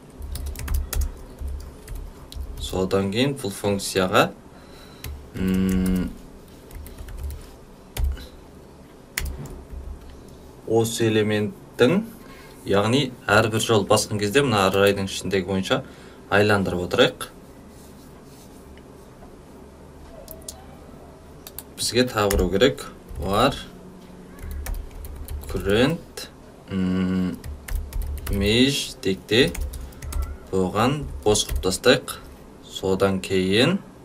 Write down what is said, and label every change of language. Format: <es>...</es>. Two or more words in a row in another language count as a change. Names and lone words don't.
<kk>Содан кейін бұл функцияға осы элементтің, яғни әрбір жол басқан кезде мына array'дың ішіндегі бойынша айландырып отырайық. Бізге табыру керек.</kk> <en>Var current image</en> <kk>дейікте бұған бос қып тастайық. Содан кейін</kk>